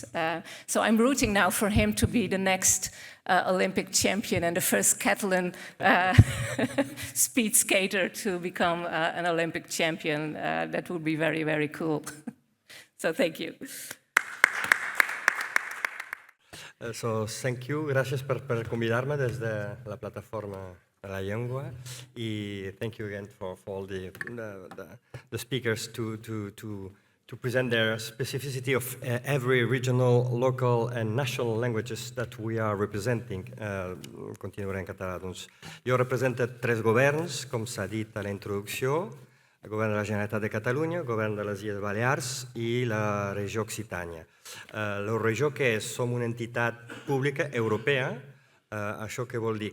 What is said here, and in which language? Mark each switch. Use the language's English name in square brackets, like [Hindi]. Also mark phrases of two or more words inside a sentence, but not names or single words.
[English] So I'm rooting now for him to be the next Olympic champion and the first Catalan speed skater to become an Olympic champion. That would be very, very cool. So thank you. So thank you, [Catalan] gràcies per convidar-me des de la plataforma de la Llengua, i [English] thank you again for all the speakers to present their specificity of every regional, local and national languages that we are representing. [Catalan] Continuaré en català. Doncs, jo represento 3 governs, com s'ha dit a la introducció: el govern de la Generalitat de Catalunya, el govern de les Illes Balears i la regió Occitània. La regió que és? Som una entitat pública europea. Això què vol dir?